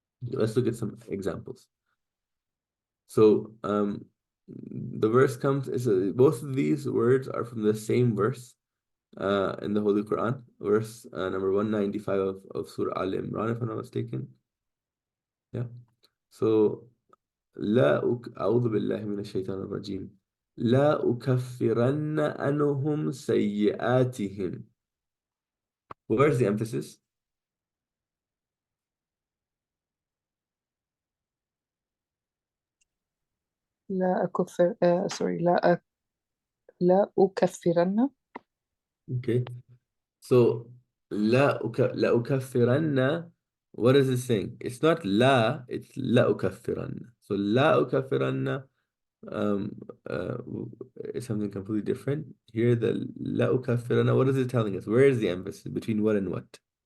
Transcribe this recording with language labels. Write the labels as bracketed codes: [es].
[en] Let's look at some examples. So the verse comes is both of these words are from the same verse in the Holy Quran, verse number 195 of Surah Al Imran, if I'm not mistaken. Yeah. [ar] So أعوذ بالله من الشيطان الرجيم لا أكفرن عنهم سيئاتهم. [en] Where's the emphasis? [ar] لا أكفر sorry لا أكفرن. [en] Okay. So [ar] لا أكفرن, [en] what is it saying? It's not لا, it's [ar] لا أكفرن. [en] So لا أكفرن um uh is something completely different. Here the [ar] لا أكفرن, [en] what is it telling us? Where is the emphasis between what and what?